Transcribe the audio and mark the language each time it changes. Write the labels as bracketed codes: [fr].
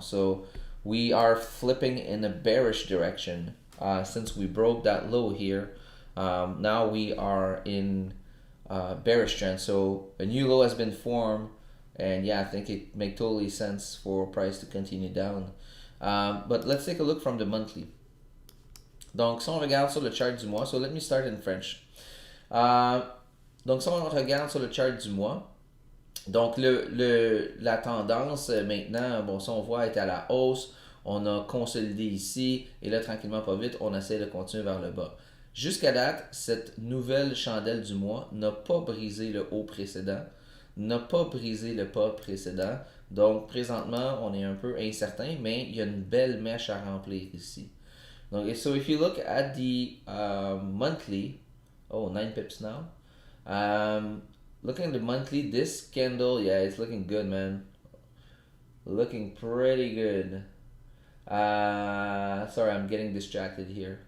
[en] So we are flipping in a bearish direction since we broke that low here. Now we are in bearish trend. So a new low has been formed. And yeah, I think it makes totally sense for price to continue down. But let's take a look from the monthly. [fr] Donc, si on regarde sur le chart du mois, [en] so let me start in French. [fr] Donc, si on regarde sur le chart du mois, donc la tendance maintenant, bon, ça on voit est à la hausse. On a consolidé ici et là, tranquillement, pas vite, on essaie de continuer vers le bas. Jusqu'à date, cette nouvelle chandelle du mois n'a pas brisé le haut précédent, n'a pas brisé le pas précédent. Donc, présentement, on est un peu incertain, mais il y a une belle mèche à remplir ici. [en] Donc, so if you look at the monthly, 9 pips now. Looking at the monthly, this candle, yeah, it's looking good, man. Looking pretty good. Sorry, I'm getting distracted here.